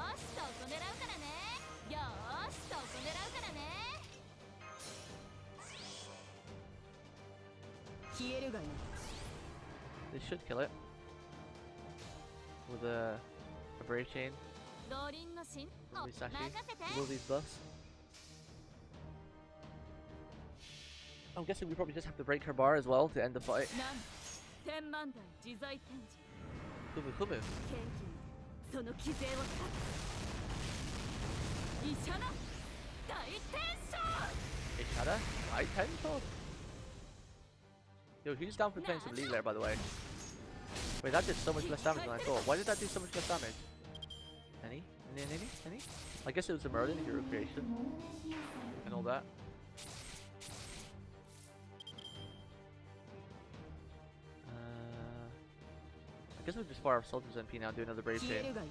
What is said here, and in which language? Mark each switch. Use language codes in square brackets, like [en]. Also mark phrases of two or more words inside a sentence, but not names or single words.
[en] This should kill it with a Brave Chain. Misashi, will these buffs? I'm guessing we probably just have to break her bar as well to end the fight. Kumu Kumu. Ishada? I Tensho? Yo, who's down for playing some League Lair, by the way? Wait, that did so much less damage than I thought. Why did that do so much less damage? Any? I guess it was the Merlin hero creation and all that. I guess we'll just fire off Soldier's NP now and do another Brave Chain.